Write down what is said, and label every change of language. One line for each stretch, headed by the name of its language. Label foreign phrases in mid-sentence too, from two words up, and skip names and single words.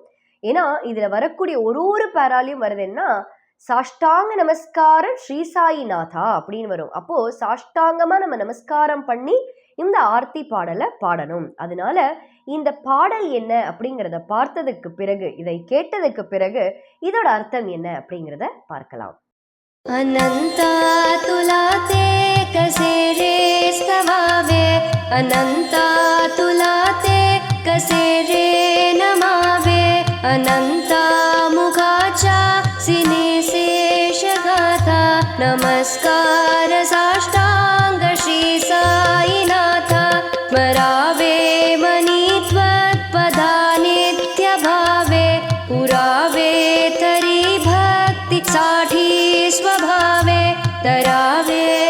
Tamil: ஏன்னா இதில் வரக்கூடிய ஒரு பேராலையும் வருதுன்னா சாஷ்டாங்க நமஸ்காரம் ஸ்ரீ சாயிநாதா அப்படின்னு வரும். அப்போது சாஷ்டாங்கமாக நம்ம நமஸ்காரம் பண்ணி இந்த ஆர்த்தி பாடலை பாடணும். அதனால இந்த பாடல் என்ன அப்படிங்கிறத பார்த்ததுக்கு பிறகு, இதை கேட்டதுக்கு பிறகு இதோட அர்த்தம் என்ன அப்படிங்கிறத பார்க்கலாம்.
Marathi: अनन्ता तुला ते कसे रे स्तवावे, अनन्ता तुला ते कसे रे नमावे, अनन्ता मुखाचा सिनेशेषगाथा, नमस्कार साष्टांग श्री साईनाथा, स्मरावे मनी त्वत्पदा नित्यभावे, पुरावे तरी भक्ति साठी स्वभावे, तरावे